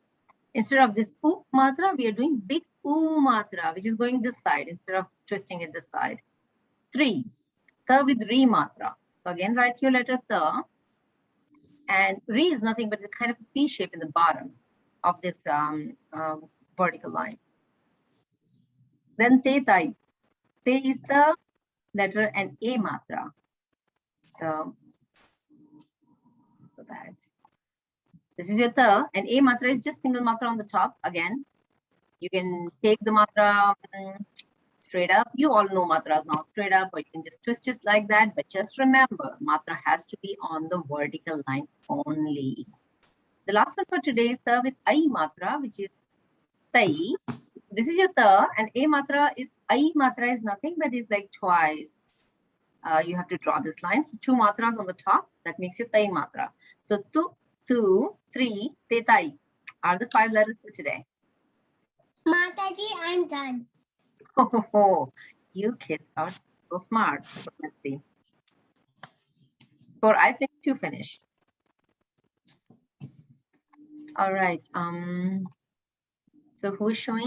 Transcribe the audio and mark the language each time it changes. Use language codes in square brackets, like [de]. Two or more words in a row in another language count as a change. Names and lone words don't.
[en] Instead of this u matra, we are doing big u matra, which is going this side instead of twisting it this side. 3, ta with re matra. So again, write your letter ta. And re is nothing but a kind of a C shape in the bottom of this vertical line. Then te tai. Te is the letter and a matra. So that. This is your ta, and a matra is just single matra on the top. Again, you can take the matra straight up. You all know matras now, straight up, or you can just twist it like that. But just remember, matra has to be on the vertical line only. The last one for today is ta with ai matra, which is tai. This is your ta, and a matra is ai matra is nothing but is like twice. You have to draw this line. So 2 matras on the top. That makes your tai matra. So 2, 2, 3, te tai are the 5 letters for today. Mataji, I'm done. Oh, you kids are so smart. So let's see. For I finished, you finish. All right. So who's showing?